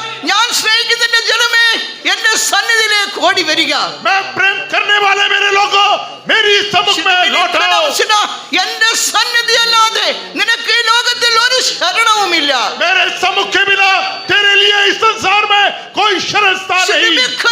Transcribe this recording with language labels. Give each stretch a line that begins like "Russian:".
Malayalam: ഞാൻ സ്നേഹിക്കുന്ന എന്റെ ജനമേ എന്റെ സന്നിധിയിലേക്ക് ഓടി വരിക
Hindi: मैं प्रेम करने वाले मेरे लोगों मेरी सम्मुख में लौट आओ
Malayalam: എന്റെ സന്നിധി അല്ലാതെ നിനക്ക് ഈ ലോകത്തിൽ ഒരു ശരണവുമില്ല
Hindi: मेरे सम्मुख के बिना तेरे लिए इस संसार में कोई शरण स्थान नहीं